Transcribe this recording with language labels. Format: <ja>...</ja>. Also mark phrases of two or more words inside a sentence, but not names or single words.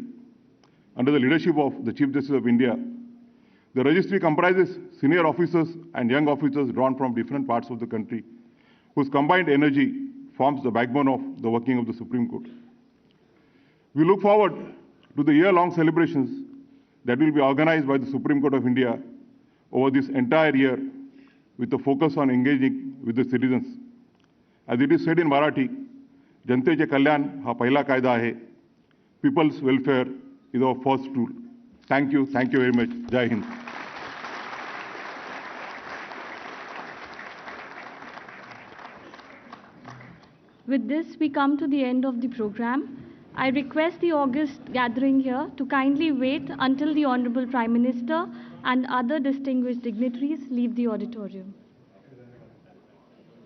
<en>Under the leadership of the Chief Justice of India, the registry comprises senior officers and young officers drawn from different parts of the country, whose combined energy forms the backbone of the working of the Supreme Court. We look forward to the year-long celebrations that will be organized by the Supreme Court of India over this entire year, with a focus on engaging with the citizens. As it is said in Marathi,</en> <mr>जनतेचे कल्याण हा पहिला कायदा है.</mr> <en>People's welfare is our first rule. Thank you very much.</en> <hi>जय हिंद.</hi> <en>With this, we come to the end of the program. I request the august gathering here to kindly wait until the Honorable Prime Minister and other distinguished dignitaries leave the auditorium.</en>